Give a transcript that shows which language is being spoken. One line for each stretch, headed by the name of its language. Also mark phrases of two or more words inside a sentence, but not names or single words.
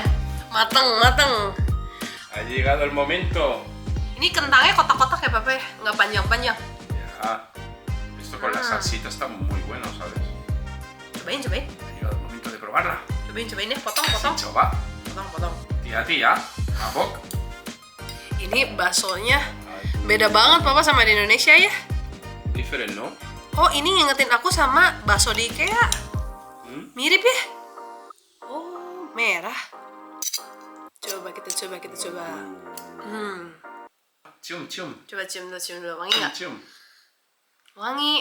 Indonesian: Mateng.
Spanish: Ha llegado el momento.
Indonesian: Ini kentangnya kotak-kotak ya, Papa? Nggak panjang-panjang. Ya.
Spanish: Esto con la salsita está muy bueno, ¿sabes?
Indonesian: Cobain.
Spanish: Ha llegado el momento de probarla.
Indonesian: Cobain ya, potong. Coba. Potong. Hati-hati ya. Mabok. Ini baksonya beda banget, Papa, sama di Indonesia ya.
Spanish: Diferente, ¿no?
Indonesian: Oh, ini ngingetin aku sama bakso di IKEA. Mirip ya? Oh, merah. Kita coba. Cium. Coba cium dulu. Wangi nggak? Cium. Wangi.